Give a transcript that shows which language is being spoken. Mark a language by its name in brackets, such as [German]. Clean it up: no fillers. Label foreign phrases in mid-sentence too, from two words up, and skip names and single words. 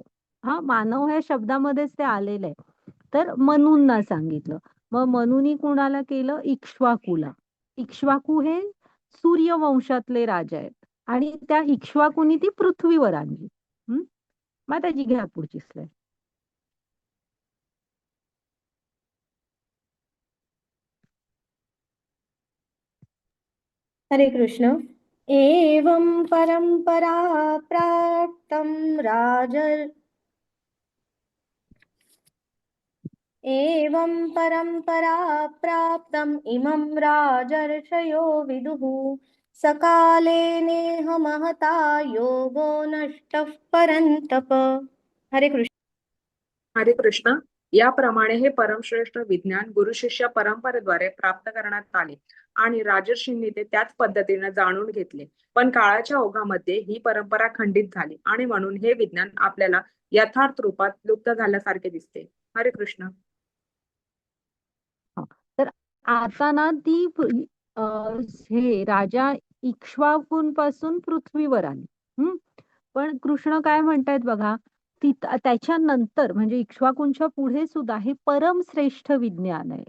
[Marathi] हा, मानव ह्या शब्दामध्येच ते आलेलं आहे. तर मनूंना सांगितलं. मग मनूनी कुणाला केलं? इक्ष्वाकूला. इक्ष्वाकू हे सूर्यवंशातले राजा आहेत आणि त्या इक्ष्वाकूनी ती पृथ्वीवर आणली. माताजी घ्या पुढची स्लाईड. हरे कृष्ण. [Sanskrit] एवं परंपरा प्राप्तं एवं परंपरा प्राप्तम् इमं राजर्षयो विदुः सकाले नेह महता योगो नष्टः परन्तप. [Marathi] हरे कृष्ण. हरे कृष्ण. याप्रमाणे हे परमश्रेष्ठ विज्ञान गुरु शिष्य परंपरेद्वारे प्राप्त करण्यात आले आणि राजर्षींनी ते त्याच पद्धतीने जाणून घेतले. पण काळाच्या ओघामध्ये ही परंपरा खंडित झाली आणि म्हणून हे विज्ञान आपल्याला यथार्थ रूपात लुप्त झाल्यासारखे दिसते. हरे कृष्ण. तर आता ना ती हे राजा इक्ष्वाकूंपासून पृथ्वीवर आली. पण कृष्ण काय म्हणतायत बघा, त्याच्यानंतर म्हणजे इक्ष्वाकूंच्या पुढे सुद्धा हे परमश्रेष्ठ विज्ञान आहे.